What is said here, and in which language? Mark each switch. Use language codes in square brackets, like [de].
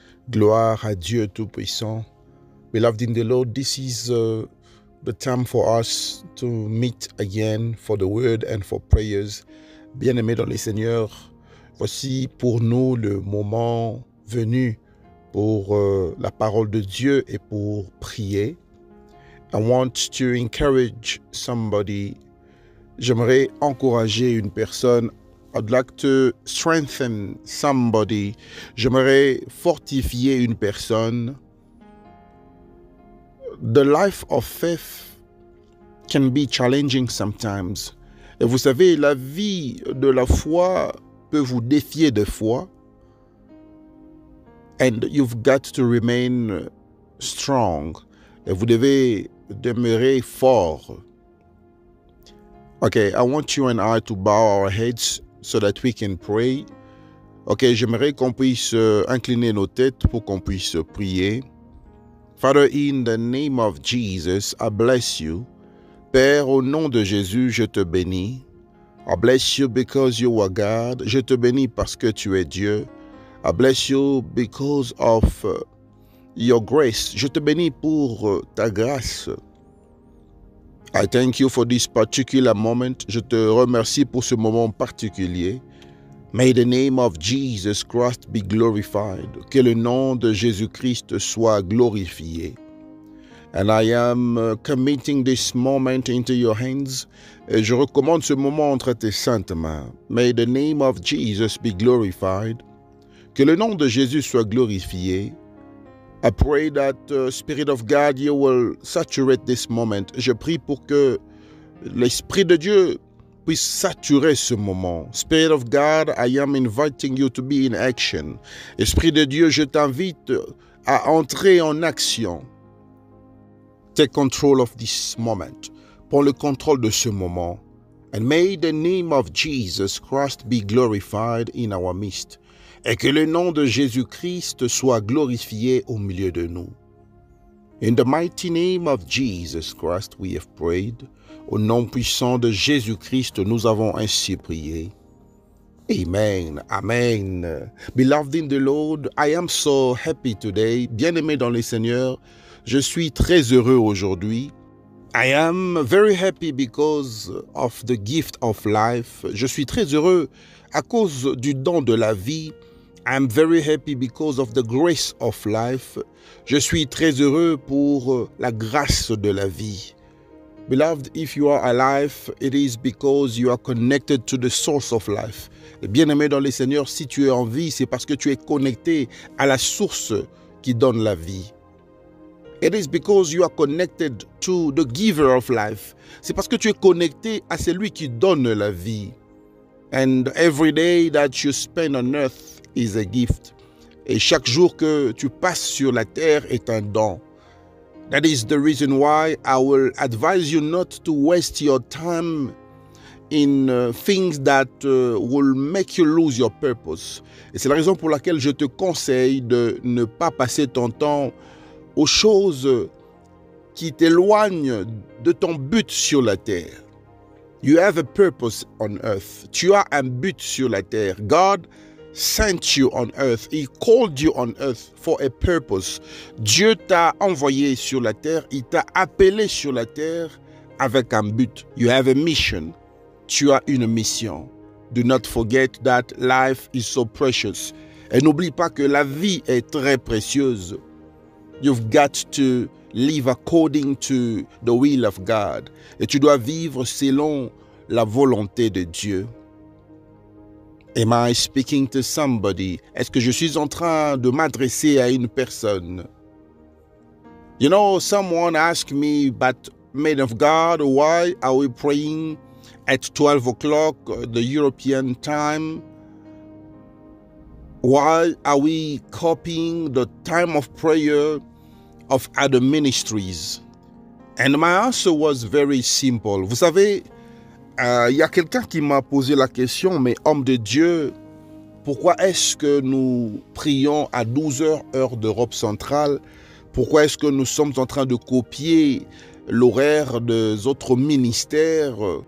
[fr] Gloire à Dieu Tout-Puissant. [en] Beloved in the Lord, this is the time for us to meet again for the word and for prayers. [fr] Bien-aimés dans le Seigneur, voici pour nous le moment venu pour la parole de Dieu et pour prier. [en] I want to encourage somebody. [fr] J'aimerais encourager une personne. [en] I'd like to strengthen somebody. [fr] J'aimerais fortifier une personne. [en] The life of faith can be challenging sometimes. [fr] Et vous savez, la vie de la foi peut vous défier des fois. [en] And you've got to remain strong. [fr] Et vous devez demeurer fort. [en] Okay, I want you and I to bow our heads so that we can pray. [fr] Ok, j'aimerais qu'on puisse incliner nos têtes pour qu'on puisse prier. [en] Father, in the name of Jesus, I bless you. [fr] Père, au nom de Jésus, je te bénis. [en] I bless you because you are God. [fr] Je te bénis parce que tu es Dieu. [en] I bless you because of your grace. [fr] Je te bénis pour ta grâce. [en] I thank you for this particular moment. [fr] Je te remercie pour ce moment particulier. [en] May the name of Jesus Christ be glorified. [fr] Que le nom de Jésus-Christ soit glorifié. [en] And I am committing this moment into your hands. [fr] Et je recommande ce moment entre tes saintes mains. [en] May the name of Jesus be glorified. [fr] Que le nom de Jésus soit glorifié. [en] I pray that Spirit of God, you will saturate this moment. [fr] Je prie pour que l'Esprit de Dieu puisse saturer ce moment. [en] Spirit of God, I am inviting you to be in action. [fr] Esprit de Dieu, je t'invite à entrer en action. [en] Take control of this moment. [fr] Prends le contrôle de ce moment. [en] And may the name of Jesus Christ be glorified in our midst. [fr] Et que le nom de Jésus-Christ soit glorifié au milieu de nous. [en] In the mighty name of Jesus Christ, we have prayed. [fr] Au nom puissant de Jésus-Christ, nous avons ainsi prié. [en] Amen. Amen. Beloved in the Lord, I am so happy today. [fr] Bien-aimé dans le Seigneur, je suis très heureux aujourd'hui. [en] I am very happy because of the gift of life. [fr] Je suis très heureux à cause du don de la vie. [en] I am very happy because of the grace of life. [fr] Je suis très heureux pour la grâce de la vie. [en] Beloved, if you are alive, it is because you are connected to the source of life. [fr] Bien-aimé dans le Seigneur, si tu es en vie, c'est parce que tu es connecté à la source qui donne la vie. [en] It is because you are connected to the giver of life. [fr] C'est parce que tu es connecté à celui qui donne la vie. [en] And every day that you spend on earth is a gift. [fr] Et chaque jour que tu passes sur la terre est un don. [en] That is the reason why I will advise you not to waste your time in things that will make you lose your purpose. [fr] Et c'est la raison pour laquelle je te conseille de ne pas passer ton temps aux choses qui t'éloignent de ton but sur la terre. [en] You have a purpose on earth. [fr] Tu as un but sur la terre. [en] God sent you on earth. He called you on earth for a purpose. [fr] Dieu t'a envoyé sur la terre. Il t'a appelé sur la terre avec un but. [en] You have a mission. [fr] Tu as une mission. [en] Do not forget that life is so precious. [fr] Et n'oublie pas que la vie est très précieuse. [en] You've got to live according to the will of God. [fr] Et tu dois vivre selon la volonté de Dieu. [en] Am I speaking to somebody? [fr] Est-ce que je suis en train de m'adresser à une personne? [en] You know, someone asked me, but man of God, why are we praying at 12 o'clock, the European time? Why are we copying the time of prayer of other ministries? And my answer was very simple. [fr] Vous savez, y a quelqu'un qui m'a posé la question, mais homme de Dieu, pourquoi est-ce que nous prions à 12 heures, heure d'Europe centrale? Pourquoi est-ce que nous sommes en train de copier l'horaire des autres ministères?